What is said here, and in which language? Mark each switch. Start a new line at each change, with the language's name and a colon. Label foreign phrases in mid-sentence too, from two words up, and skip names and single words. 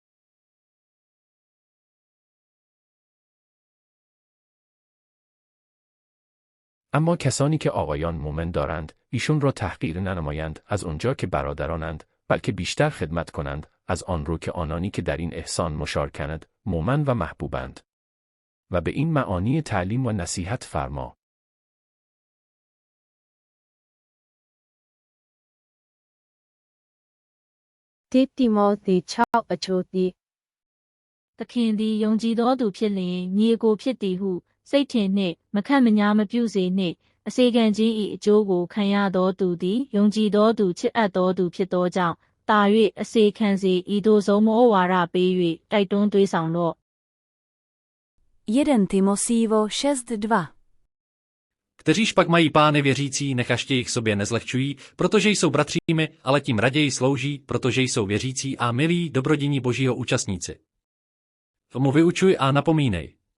Persian: اما کسانی که آقایان مومن دارند، ایشون را تحقیر ننمایند از آنجا که برادرانند، بلکه بیشتر خدمت کنند از آن رو که آنانی که در این احسان مشارکند، مومن و محبوبند. و به این معانی تعلیم و نصیحت فرما.
Burmese: Timothy 6:1 သခင်သည်ယုံကြည်သောသူဖြစ်လျင်ညီအကိုဖြစ်သည်ဟုစိတ်ထင်နှင့်မခန့်မညားမပြုစေနှင့်အစေခံခြင်း၏အကျိုးကိုခံရသောသူသည်ယုံကြည်သောသူချစ်အပ်သောသူဖြစ်သောကြောင့်တာ၍အစေခံစေဤသို့ဆုံးမဩဝါဒပေး၍တိုက်တွန်းသွေးဆောင်တော့
Czech: 1 Timothyvo 6:2. Kteříž pak mají pány věřící, nechaště jich sobě nezlehčují, protože jsou bratřími, ale tím raději slouží, protože jsou věřící a milí dobrodění Božího účastníci. Tomu vyučuj a napomínej.